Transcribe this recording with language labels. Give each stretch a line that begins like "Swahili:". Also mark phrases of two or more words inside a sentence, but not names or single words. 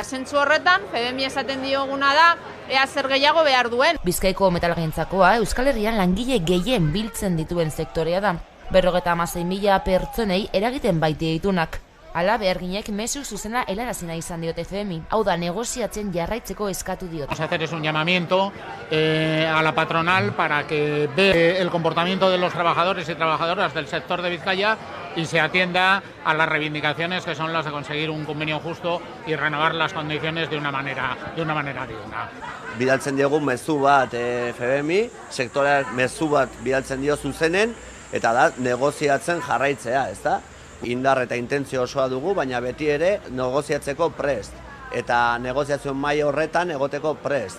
Basque: Zentzu horretan, FBMi esaten dioguna da, ea zer gehiago behar duen. Bizkaiko metalgintzakoa Euskal Herrian langile gehien biltzen dituen sektorea da. 56.000 pertsonei eragiten baite ditunak. Hala, beharginek mezu zuzena helarazina izan diote FBMi. Hau da, negoziatzen jarraitzeko eskatu diote.
Spanish: Vamos a hacer un llamamiento a la patronal para que vea el comportamiento de los trabajadores y trabajadoras del sector de Vizcaya y se atienda a las reivindicaciones que son las de conseguir un convenio justo y renovar las condiciones de una manera digna.
Basque: Bidaltzen diogu mezu bat FBMi, sektoreak mezu bat bidaltzen dio zuzenen, eta da negoziatzen jarraitzea, ezta? Indar eta intentzio osoa dugu, baina beti ere negoziatzeko prest. Eta negoziazio mahai horretan egoteko prest.